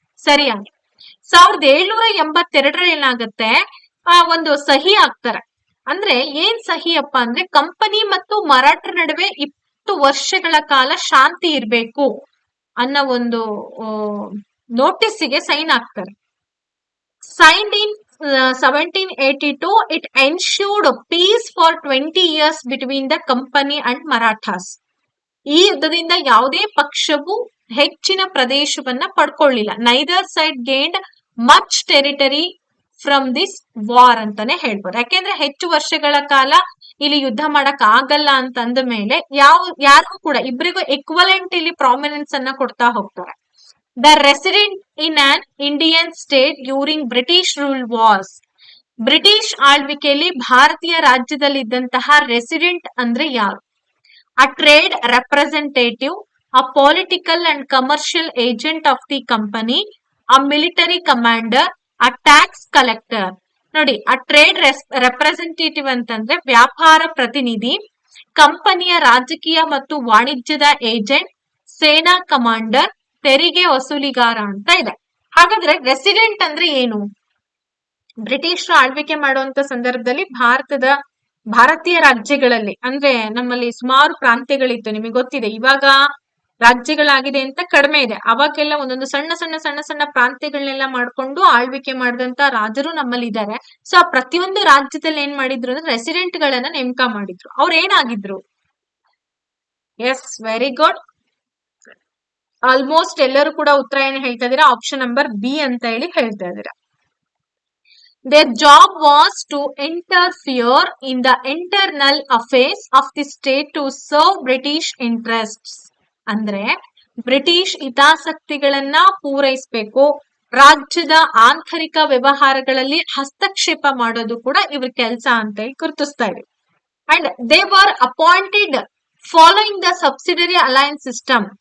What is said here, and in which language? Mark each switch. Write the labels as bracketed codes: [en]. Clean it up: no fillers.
[kn] ಸರಿಯಾಗಿ 1782 ಏನಾಗುತ್ತೆ, ಒಂದು ಸಹಿ ಆಗ್ತಾರೆ. ಅಂದ್ರೆ ಏನ್ ಸಹಿ ಅಪ್ಪ ಅಂದ್ರೆ, ಕಂಪನಿ ಮತ್ತು ಮರಾಠರ ನಡುವೆ 20 ವರ್ಷಗಳ ಕಾಲ ಶಾಂತಿ ಇರ್ಬೇಕು ಅನ್ನೋ ಒಂದು ನೋಟಿಸ್ಗೆ ಸೈನ್ ಆಗ್ತಾರೆ. [en] Signed in 1782, it ensured peace for 20 years between the company and Marathas. [kn] ಈ ಯುದ್ಧದಿಂದ ಯಾವುದೇ ಪಕ್ಷವು ಹೆಚ್ಚಿನ ಪ್ರದೇಶವನ್ನ ಪಡ್ಕೊಳ್ಳಿಲ್ಲ. [en] neither side gained much territory from this war [kn] ಅಂತಾನೆ ಹೇಳ್ಬೋದು. ಯಾಕೆಂದ್ರೆ ಹೆಚ್ಚು ವರ್ಷಗಳ ಕಾಲ ಇಲ್ಲಿ ಯುದ್ಧ ಮಾಡಕ್ ಆಗಲ್ಲ ಅಂತ ಅಂದ ಮೇಲೆ ಯಾರಿಗೂ ಕೂಡ ಇಬ್ಬರಿಗೂ equivalent ಇಲ್ಲಿ ಪ್ರಾಮಿನೆನ್ಸ್ ಅನ್ನ ಕೊಡ್ತಾ ಹೋಗ್ತಾರೆ. [en] The resident in an Indian state during British rule was. [kn] British ಆಳ್ವಿಕೆಯಲ್ಲಿ ಭಾರತೀಯ ರಾಜ್ಯದಲ್ಲಿ ಇದ್ದಂತಹ ರೆಸಿಡೆಂಟ್ ಅಂದ್ರೆ ಯಾರು? [en] A trade representative, a political and commercial agent of the company, a military commander, a tax collector. [kn] ನೋಡಿ, ಆ ಟ್ರೇಡ್ ರೆಪ್ರೆಸೆಂಟೇಟಿವ್ ಅಂತಂದ್ರೆ ವ್ಯಾಪಾರ ಪ್ರತಿನಿಧಿ, ಕಂಪನಿಯ ರಾಜಕೀಯ ಮತ್ತು ವಾಣಿಜ್ಯದ ಏಜೆಂಟ್, ಸೇನಾ ಕಮಾಂಡರ್, ತೆರಿಗೆ ವಸೂಲಿಗಾರ ಅಂತ ಇದೆ. ಹಾಗಾದ್ರೆ ರೆಸಿಡೆಂಟ್ ಅಂದ್ರೆ ಏನು? ಬ್ರಿಟಿಷರು ಆಳ್ವಿಕೆ ಮಾಡುವಂತ ಸಂದರ್ಭದಲ್ಲಿ ಭಾರತೀಯ ರಾಜ್ಯಗಳಲ್ಲಿ, ಅಂದ್ರೆ ನಮ್ಮಲ್ಲಿ ಸುಮಾರು ಪ್ರಾಂತ್ಯಗಳಿತ್ತು, ನಿಮಗೆ ಗೊತ್ತಿದೆ. ಇವಾಗ ರಾಜ್ಯಗಳಾಗಿದೆ ಅಂತ ಕಡಿಮೆ ಇದೆ. ಅವಾಗೆಲ್ಲ ಒಂದೊಂದು ಸಣ್ಣ ಸಣ್ಣ ಸಣ್ಣ ಸಣ್ಣ ಪ್ರಾಂತ್ಯಗಳನ್ನೆಲ್ಲ ಮಾಡ್ಕೊಂಡು ಆಳ್ವಿಕೆ ಮಾಡಿದಂತ ರಾಜರು ನಮ್ಮಲ್ಲಿ ಇದ್ದಾರೆ. ಸೊ ಆ ಪ್ರತಿಯೊಂದು ರಾಜ್ಯದಲ್ಲಿ ಏನ್ ಮಾಡಿದ್ರು ಅಂದ್ರೆ ರೆಸಿಡೆಂಟ್ ಗಳನ್ನ ನೇಮಕ ಮಾಡಿದ್ರು. ಅವ್ರು ಏನಾಗಿದ್ರು? [en] Yes, very good. [kn] ಆಲ್ಮೋಸ್ಟ್ ಎಲ್ಲರೂ ಕೂಡ ಉತ್ತರ ಏನ್ ಹೇಳ್ತಾ ಇದೀರಾ? ಆಪ್ಷನ್ ನಂಬರ್ ಬಿ ಅಂತ ಹೇಳಿ ಹೇಳ್ತಾ ಇದೀರಾ. [en] Their job was to interfere in the internal affairs of the state to serve British interests. [kn] ಅಂದ್ರೆ ಬ್ರಿಟಿಷ್ ಹಿತಾಸಕ್ತಿಗಳನ್ನ ಪೂರೈಸಬೇಕು, ರಾಜ್ಯದ ಆಂತರಿಕ ವ್ಯವಹಾರಗಳಲ್ಲಿ ಹಸ್ತಕ್ಷೇಪ ಮಾಡೋದು ಕೂಡ ಇವ್ರ ಕೆಲಸ ಅಂತ ಹೇಳಿ ಗುರುತಿಸ್ತಾ ಇದೆ. [en] And they were appointed following the subsidiary alliance system.